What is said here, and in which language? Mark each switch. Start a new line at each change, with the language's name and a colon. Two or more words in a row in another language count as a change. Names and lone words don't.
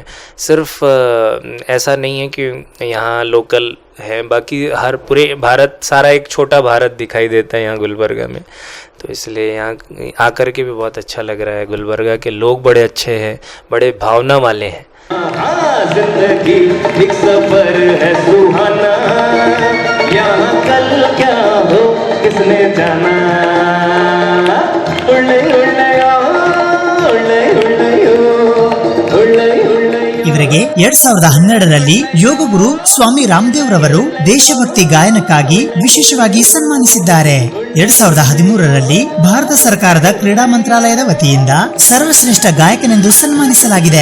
Hindi: सिर्फ ऐसा नहीं है कि यहाँ लोकल है, बाकी हर पूरे भारत, सारा एक छोटा भारत दिखाई देता है यहाँ गुलबर्गा में। तो इसलिए यहाँ आकर के भी बहुत अच्छा लग रहा है। गुलबर्गा के लोग बड़े अच्छे हैं, बड़े भावना वाले हैं। जिंदगी एक सफर है सुहाना, यहाँ कल क्या हो किसने जाना।
Kannada: ಇವರಿಗೆ 2012ರಲ್ಲಿ ಯೋಗ ಗುರು ಸ್ವಾಮಿ ರಾಮದೇವ್ ರವರು ದೇಶಭಕ್ತಿ ಗಾಯನಕ್ಕಾಗಿ ವಿಶೇಷವಾಗಿ ಸನ್ಮಾನಿಸಿದ್ದಾರೆ. 2013ರಲ್ಲಿ ಭಾರತ ಸರ್ಕಾರದ ಕ್ರೀಡಾ ಮಂತ್ರಾಲಯದ ವತಿಯಿಂದ ಸರ್ವಶ್ರೇಷ್ಠ ಗಾಯಕನೆಂದು ಸನ್ಮಾನಿಸಲಾಗಿದೆ.